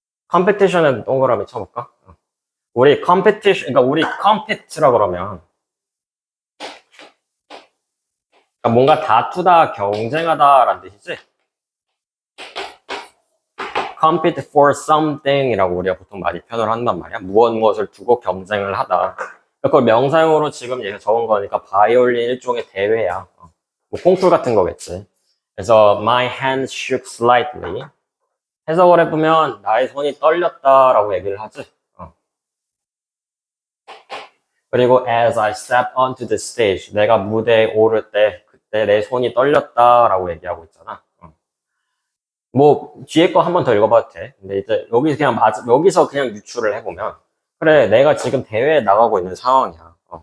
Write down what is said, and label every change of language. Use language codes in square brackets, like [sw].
[ko] competition에 동그라미 쳐볼까? 우리 competition, 그러니까 우리 compet라고 그러면, 그러니까 뭔가 다투다, 경쟁하다라는 뜻이지. [en] compete for something [ko] 이라고 우리가 보통 많이 표현을 한단 말이야. 무엇을 두고 경쟁을 하다. 그걸 명사용으로 지금 얘가 적은 거니까 바이올린 일종의 대회야. 뭐 콩쿨 같은 거겠지. 그래서 [en] my hands shook slightly. [ko] 해석을 해보면 나의 손이 떨렸다라고 얘기를 하지. 그리고 [en] as I step onto the stage, [ko] 내가 무대에 오를 때 그때 내 손이 떨렸다라고 얘기하고 있잖아. 뭐 뒤에 거 한 번 더 읽어봐도 돼. 근데 이제 여기서 그냥 유추를 해보면 그래 내가 지금 대회에 나가고 있는 상황이야.